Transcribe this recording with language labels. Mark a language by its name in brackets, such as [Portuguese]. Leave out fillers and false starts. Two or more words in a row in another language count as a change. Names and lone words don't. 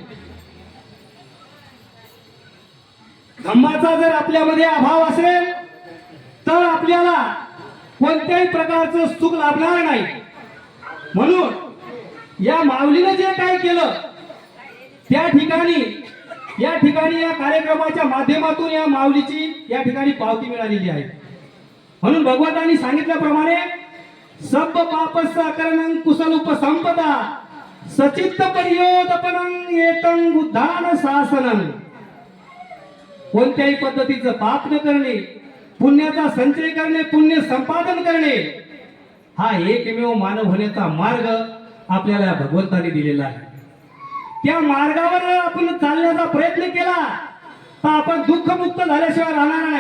[Marathi] धम्माचा जर आपल्यामध्ये अभाव असेल तर आपल्याला कोणत्याही प्रकारचं सुख लाभणार नाही. म्हणून या माऊलीने जे काही केलं त्या ठिकाणी या कार्यक्रमाच्या माध्यमातून या माऊलीची या ठिकाणी पावती मिळालेली आहे. म्हणून भगवंतांनी सांगितल्याप्रमाणे [Pali] सब पापस्स अकरणं कुशल उपसंपदा सचित्त परियोदपनं एतं बुद्धान शासनं. [Marathi] कोणत्याही पद्धतीचं पाप न करणे, पुण्याचा संचय करणे, पुण्य संपादन करणे हा एकमेव मानव होण्याचा मार्ग आपल्याला भगवंतांनी दिलेला आहे. त्या मार्गावर आपण चालण्याचा प्रयत्न केला तर आपण दुःखमुक्त झाल्याशिवाय राहणार नाही.